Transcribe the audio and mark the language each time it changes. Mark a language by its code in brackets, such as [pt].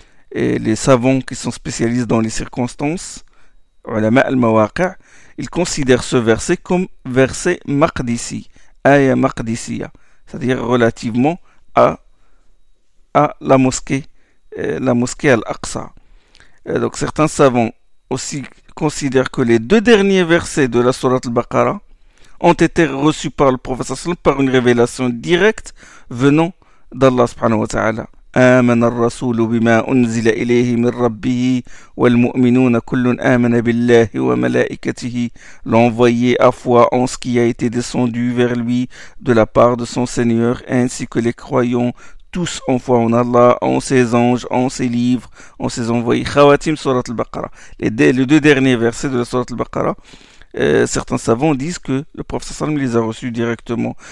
[fr] Et les savants qui sont spécialistes dans les circonstances, ulama al-mawaqi', ils considèrent ce verset comme verset maqdisi, aya maqdisiya, c'est-à-dire relativement à la mosquée Al-Aqsa. Donc certains savants aussi considèrent que les deux derniers versets de la sourate Al-Baqarah ont été reçus par le prophète sallallahu alayhi wa sallam par une révélation directe venant d'Allah subhanahu wa ta'ala. [ar] آمن الرسول بما أنزل إليه من ربه والمؤمنون كل آمن بالله وملائكته. [fr] L'envoyé a foi en ce qui a été descendu vers lui de la part de son Seigneur, ainsi que les croyants, tous ont foi en Allah, en ses anges, en ses livres, en ses envoyés. Khawatim Surat al-Baqarah. Les deux derniers versets de la Surat al-Baqarah, certains savants disent que le prophète sallam les a reçus directement.